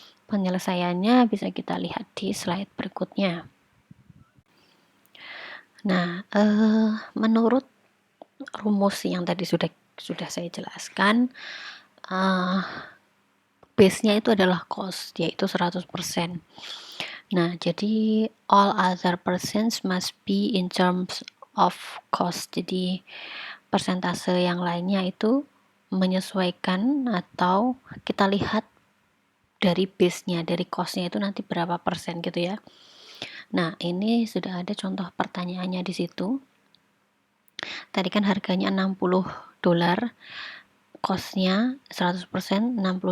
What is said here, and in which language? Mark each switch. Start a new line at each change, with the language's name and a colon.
Indonesian: Penyelesaiannya bisa kita lihat di slide berikutnya. Nah, menurut rumus yang tadi sudah saya jelaskan, base-nya itu adalah cost, yaitu 100%. Nah, jadi
English: all other percents must be in terms of cost.
Indonesian: Jadi persentase yang lainnya itu menyesuaikan atau kita lihat dari base-nya, dari cost-nya itu nanti berapa persen gitu ya. Nah, ini sudah ada contoh pertanyaannya di situ. Tadi kan harganya $60, cost-nya 100% $60.